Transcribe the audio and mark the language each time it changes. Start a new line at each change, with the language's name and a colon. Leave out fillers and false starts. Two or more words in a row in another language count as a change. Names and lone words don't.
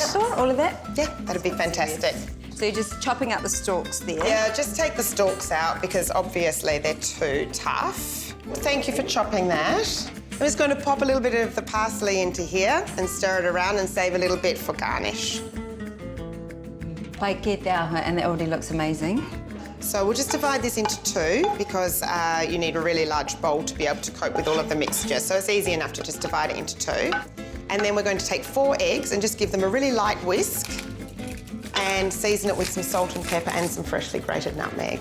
English: All of that? Yeah, that'd be fantastic. So you're just chopping out the stalks there? Yeah, just take the stalks out because obviously they're too tough. Well, thank you for chopping that. I'm just going to pop a little bit of the parsley into here and stir it around and save a little bit for garnish.
Māori: Pai ke te aha,
English: and it already looks amazing. So we'll just divide this into 2 because you need a really large bowl to be able to cope with all of the mixture. So it's easy enough to just divide it into 2. And then we're going to take 4 eggs and just give them a really light whisk and season it with some salt and pepper and some freshly grated nutmeg.